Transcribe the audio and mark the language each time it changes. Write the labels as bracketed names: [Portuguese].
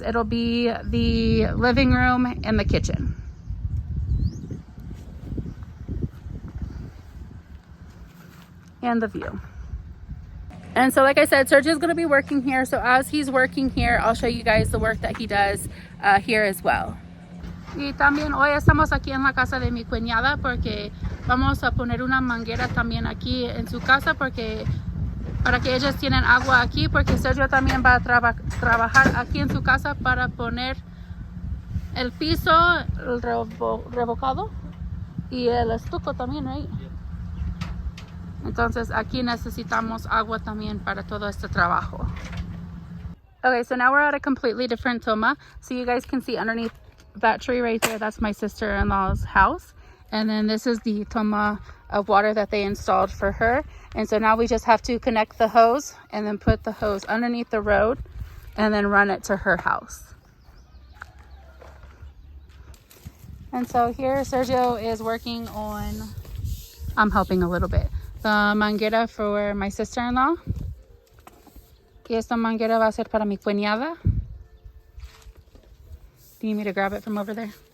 [English] It'll be the living room and the kitchen. And the view. And so like I said, Sergio's going to be working here, so as he's working here, I'll show you guys the work that he does here as well. [Spanish] Y también hoy estamos aquí en la casa de mi cuñada porque vamos a poner una manguera también aquí en su casa porque para que ellas tienen agua aquí, porque Sergio también va a trabajar aquí en su casa para poner el piso, el revocado y el estuco también, right? Entonces aquí necesitamos agua también para todo este trabajo. [English] Okay, so now we're at a completely different toma. So you guys can see underneath that tree right there, that's my sister-in-law's house. And then this is the toma of water that they installed for her. And so now we just have to connect the hose and then put the hose underneath the road and then run it to her house. And so here Sergio is working on, I'm helping a little bit, the manguera for my sister-in-law. [Spanish] Y esta manguera va a ser para mi cuñada. [English] Do you need me to grab it from over there?